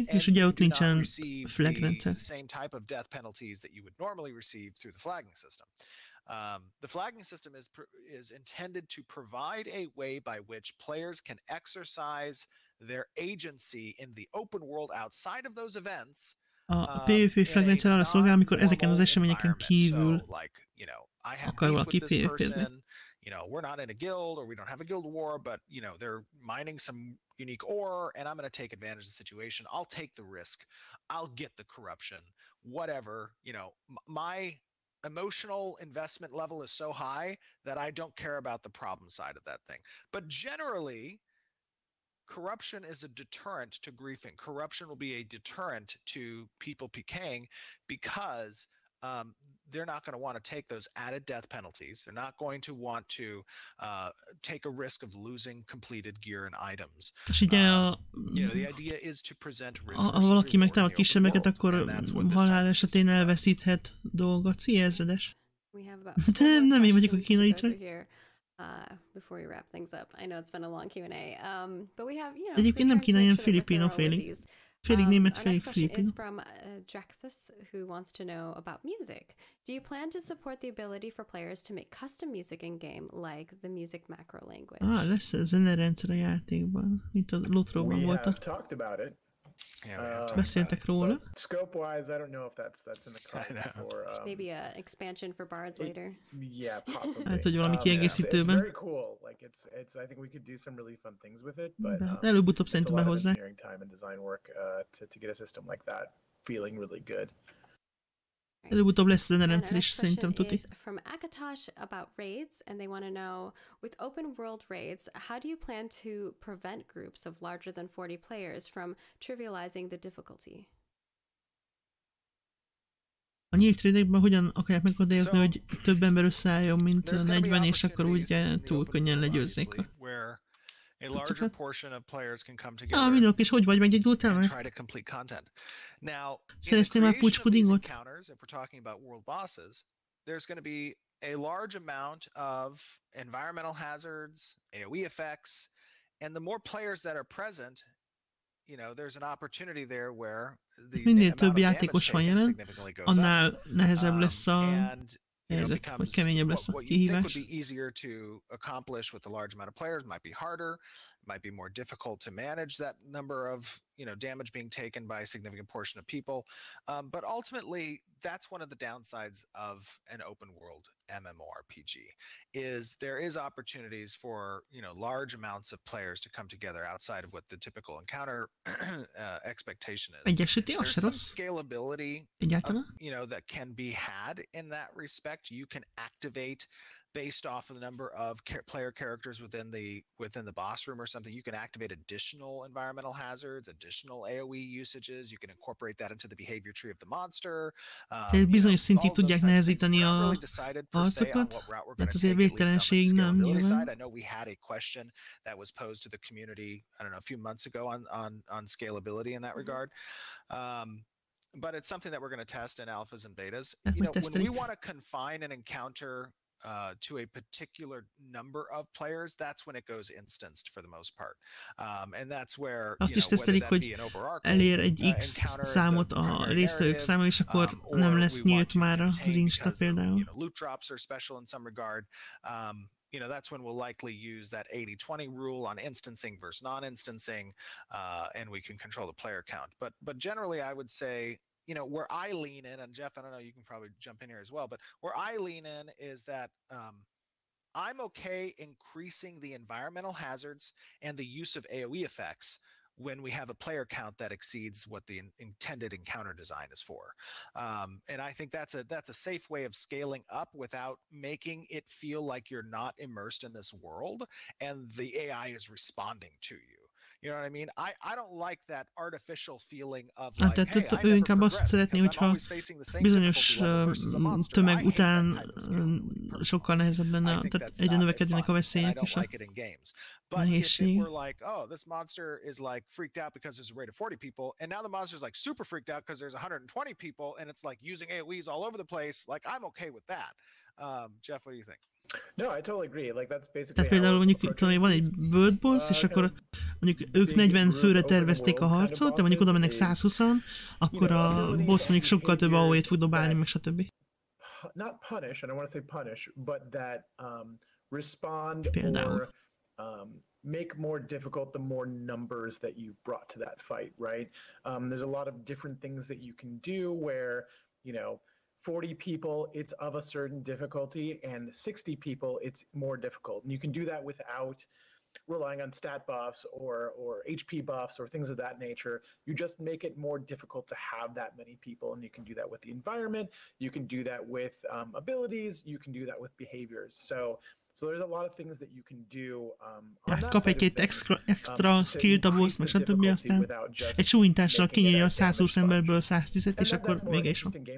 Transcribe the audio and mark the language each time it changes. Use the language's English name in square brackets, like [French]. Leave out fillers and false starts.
[Hungarian] És ugye ott nincsen flag rendszer. [English] Same type of death penalties that you would normally receive through the flagging system. The flagging system is intended to provide a way by which players can exercise their agency in the open world outside of those events. [Hungarian] A PvP flag rendszer arra szolgál, amikor ezeken az eseményeken kívül akar valaki PvP-zni. [English] You know, we're not in a guild or we don't have a guild war, but you know, they're mining some unique ore and I'm going to take advantage of the situation. I'll take the risk. I'll get the corruption, whatever, you know, my emotional investment level is so high that I don't care about the problem side of that thing. But generally, corruption is a deterrent to griefing. Corruption will be a deterrent to people PKing because they're not going to want to take those added death penalties. They're not going to want to take a risk of losing completed gear and items. You know, the idea is to present risk. [Hungarian] Ha valaki megtámad kisebbeket, akkor halál esetén elveszíthet dolgokat. Szia, ezredes! [English] We have about [Hungarian] Nem én vagyok a kínai csaj. [English] Before we wrap things up. I know it's been a long Q&A, but we have, you know, [Hungarian] Egyébként nem kínai, hanem filipino félig. Félig német, félig filipino. [English] Is from Jackthus, who wants to know about music. Do you plan to support the ability for players to make custom music in game, like the music macro language? [Hungarian] Lesz ez zenerendszer a játékban, mint a Lotróban volt. [English] We have talked about it. [Hungarian] Beszéltek róla. [English] Scope-wise, I don't know if that's in the cards for maybe an expansion for bards later. Yeah, possibly. [Hungarian] Hát, hogy valami kiegészítőben. [English] It's very cool. Like it's I think we could do some really fun things with it, but [Hungarian] előbb-utóbb szerintem behozzák. [English] Time and design work to get a system like that feeling really good. [Hungarian] Előbb-utóbb lesz zenerendszer is, szerintem tuti. [English] From Akatosh about raids, and they want to know, with open world raids, how do you plan to prevent groups of larger than 40 players from trivializing the difficulty? [Hungarian] A nyílt raidekben hogyan akarják megakadályozni, hogy több ember összeálljon, mint 40, és akkor úgy túl könnyen legyőzzék a [English] a larger portion of players can come together. [Hungarian] Mindok, és hogy vagy meggyógyultál meg? [English] Try to complete content. Now, [Hungarian] szereztél már pucspudingot? [English] If we're talking about world bosses, there's going to be a large amount of environmental hazards, AoE effects, and the more players that are present, you know, there's an opportunity there where the [Hungarian] minél több játékos van jelen, annál nehezebb lesz a helyzet, vagy keményebb lesz a kihívás. [English] What would be easier to accomplish with a large amount of players might be harder, might be more difficult to manage that number of, you know, damage being taken by a significant portion of people. But ultimately, that's one of the downsides of an open world MMORPG is there is opportunities for, you know, large amounts of players to come together outside of what the typical encounter expectation is. There's some scalability, you know, that can be had in that respect. You can activate based off of the number of player characters within the boss room or something. You can activate additional environmental hazards, additional AoE usages. You can incorporate that into the behavior tree of the monster. [Hungarian] Bizonyos szintig tudják nehezíteni a harcokat, mert azért végtelenségig nem nyilván. [English] I know we had a question that was posed to the community, I don't know, a few months ago on scalability in that regard. But it's something that we're going to test in alphas and betas. You know, when we want to confine an encounter to a particular number of players, that's when it goes instanced for the most part. And that's where, [Hungarian] azt is tesztelik, hogy elér egy X számot a résztvevők száma, és akkor nem lesz nyílt már az Insta például. [English] Loot drops are special in some regard. You know, that's when we'll likely use that 80-20 rule on instancing versus non-instancing, and we can control the player count. But generally, I would say, you know, where I lean in, and Jeff, I don't know, you can probably jump in here as well, but where I lean in is that I'm okay increasing the environmental hazards and the use of AoE effects when we have a player count that exceeds what the intended encounter design is for. And I think that's a safe way of scaling up without making it feel like you're not immersed in this world and the AI is responding to you. You know what I mean? I don't like that artificial feeling of like, hey, I [Hungarian] ő [English] never [Hungarian] inkább azt szeretné, hogyha bizonyos tömeg után sokkal nehezebb lenne, tehát egyre növekednek a veszélyek és a nehézség. [English] But if it were like, oh, this monster is like freaked out because there's a raid of 40 people, and now the monster's like super freaked out because there's 120 people, and it's like using AoEs all over the place, like I'm okay with that. Jeff, what do you think? No, I totally agree. Like that's basically. [Hungarian] Tehát például mondjuk talán van egy world boss, és akkor mondjuk ők 40 főre tervezték a harcot, de mondjuk oda mennek 120-an, akkor a boss mondjuk sokkal több AoE-t fog dobálni, meg stb. [English] Not punish, I don't want to say punish, but that respond [Hungarian] például. [English] or make more difficult the more numbers that you brought to that fight, right? There's a lot of different things that you can do where, you know, 40 people, it's of a certain difficulty, and 60 people, it's more difficult. And you can do that without relying on stat buffs or HP buffs or things of that nature. You just make it more difficult to have that many people, and you can do that with the environment. You can do that with abilities. You can do that with behaviors. So there's a lot of things that you can do. [Hungarian] Kap egy-két extra skill taboszt, meg stb. Aztán egy súlyintással kinyírja a 120 emberből 110-et, és akkor vége is van.